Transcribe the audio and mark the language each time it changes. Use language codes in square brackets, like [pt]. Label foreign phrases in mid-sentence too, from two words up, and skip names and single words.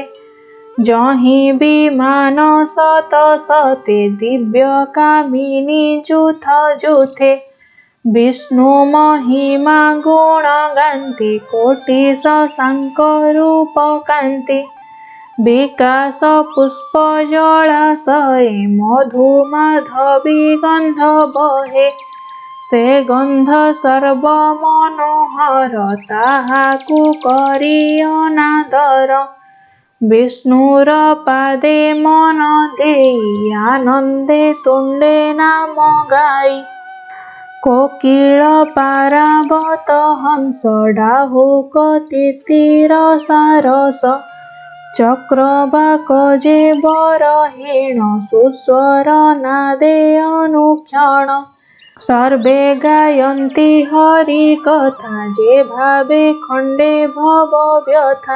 [or] ଯହି ବିମାନ ଶତ ଶତେ ଦିବ୍ୟ କାମିନୀ ଯୂଥ ଯୂଥେ। ବିଷ୍ଣୁ ମହିମା ଗୁଣ ଗାନ୍ତି କୋଟି ଶଶାଙ୍କ ରୂପ କାନ୍ତି। ବିକାଶ ପୁଷ୍ପ ଜଳାଶୟେ ମଧୁ ମାଧବୀ ଗନ୍ଧ ବହେ। ସେ ଗନ୍ଧ ସର୍ବ ମନୋହର ତାହାକୁ କରି ଅନାଦର। ବିଷ୍ଣୁର ପାଦେ ମନ ଦେଇ ଆନନ୍ଦେ ତୁଣ୍ଡେ ନାମ ଗାଇ। କୋକିଳ ପାରାବତ ହଂସ ଡାହୁକ ତିତିର ସାରସ। ଚକ୍ରବାକ ଯେ ବରହେଣ ସୁସ୍ୱର ନାଦେ ଅନୁକ୍ଷଣ। ସର୍ବେ ଗାୟନ୍ତି ହରି କଥା ଯେ ଭାବେ ଖଣ୍ଡେ ଭବ ବ୍ୟଥା।